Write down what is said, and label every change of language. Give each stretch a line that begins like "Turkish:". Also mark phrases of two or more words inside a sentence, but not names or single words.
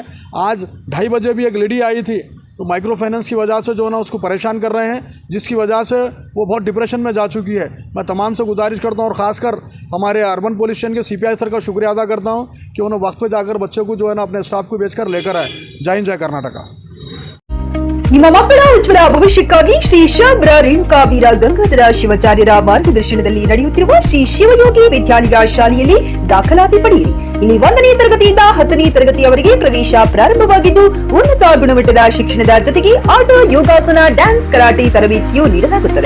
Hindi: आज 2:30 बजे भी एक लेडी आई थी, तो
English: micro finance
Hindi: की वजह से जो है ना उसको परेशान कर रहे हैं, जिसकी वजह से वो बहुत डिप्रेशन में जा चुकी है. मैं तमाम से गुजारिश करता हूँ और ख़ासकर हमारे
English: urban police station
Hindi: के CPI सर का शुक्रिया अदा करता हूँ कि उन्होंने वक्त पे जाकर बच्चे को जो है ना अपने स्टाफ को बेचकर लेकर आए. जय हिंद, जय कर्नाटका.
Kannada: ನಿಮ್ಮ ಮಕ್ಕಳ ಉಜ್ವಲ ಭವಿಷ್ಯಕ್ಕಾಗಿ ಶ್ರೀ ಶಬ್ರ ರೇಣುಕಾ ವೀರ ಗಂಗಾಧರ ಶಿವಾಚಾರ್ಯರ ಮಾರ್ಗದರ್ಶನದಲ್ಲಿ ನಡೆಯುತ್ತಿರುವ ಶ್ರೀ ಶಿವಯೋಗಿ ವಿದ್ಯಾಲಯ ಶಾಲೆಯಲ್ಲಿ ದಾಖಲಾತಿ ಪಡೆಯಿರಿ. ಇಲ್ಲಿ 1ನೇ ತರಗತಿಯಿಂದ 10ನೇ ತರಗತಿಯವರೆಗೆ ಪ್ರವೇಶ ಪ್ರಾರಂಭವಾಗಿದ್ದು, ಉನ್ನತ ಗುಣಮಟ್ಟದ ಶಿಕ್ಷಣದ ಜೊತೆಗೆ ಆಟ, ಯೋಗಾಸನ, ಡ್ಯಾನ್ಸ್, ಕರಾಟೆ ತರಬೇತಿಯೂ ನೀಡಲಾಗುತ್ತದೆ.